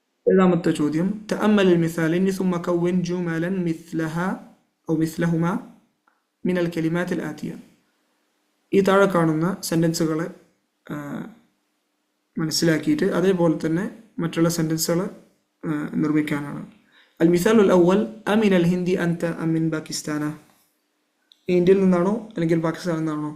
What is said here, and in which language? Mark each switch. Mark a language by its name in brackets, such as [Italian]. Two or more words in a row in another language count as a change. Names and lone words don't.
[Malayalam] ഏഴാമത്തെ ചോദ്യം [Arabic] تأمل المثالين ثم كون جملا مثلها أو مثلهما من الكلمات الآتية. [Malayalam] ഈ താഴെ കാണുന്ന സെന്റൻസുകളെ മനസ്സിലാക്കിയിട്ട് അതേപോലെ തന്നെ മറ്റുള്ള സെന്റൻസുകൾ നിർമ്മിക്കാനാണ്. [Arabic] المثال الأول أمن الهند أنت أمن باكستان. [Malayalam] ഇന്ത്യയിൽ നിന്നാണോ അല്ലെങ്കിൽ പാകിസ്ഥാനിൽ നിന്നാണോ?